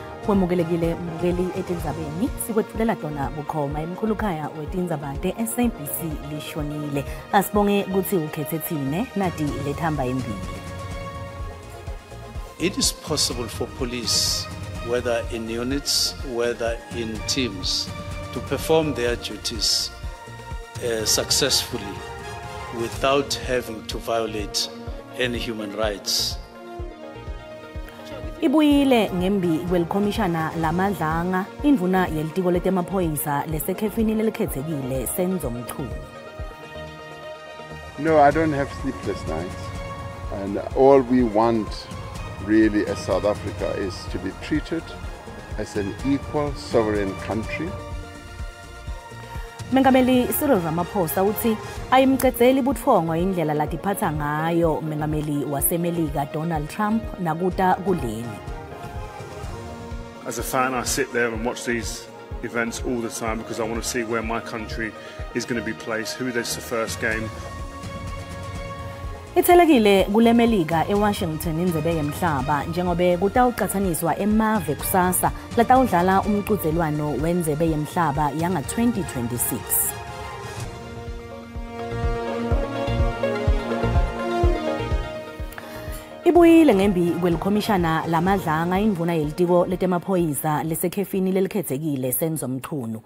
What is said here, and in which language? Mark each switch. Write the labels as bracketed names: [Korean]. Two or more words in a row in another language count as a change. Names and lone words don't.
[Swati] wemukelekile mukeli etindzabeni sikwetfulela tona bukhoma emkhulukhaya wetindzaba te-SABC lishonile asibonge kutsi ukhetse tsine nati lethamba embili. [English] It is possible for police, whether in units, whether in teams, to perform their duties successfully without having to violate any human rights. [Swati] Ibuyile ngembi kwelikhomishana lamadlanga indvuna yelitiko letemaphoyisa lesekhefini lelikhetsekile Senzo Mchunu. [English] No, I don't have sleepless nights, and all we want really as South Africa is to be treated as an equal sovereign country. [Swati] Mengameli Cyril Ramaphosa uthi ayimcedzeli butfongo indlela latiphatsa ngayo mengameli wasemelika Donald Trump nakuta kuleli. [English] As a fan, I sit there and watch these events all the time because I want to see where my country is going to be placed, who is the first game. [Swati] Ithelekile kulemelika eWashington indzebe yemhlaba njengobe kutawuqathaniswa emave kusasa latawudlala umqhudelwano wendzebe yemhlaba yanga 2026. Ibuyile ngembi kwelikhomishana lamadlanga indvuna yelitiko letemaphoyisa lesekhefini lelikhetsekile Senzo Mchunu.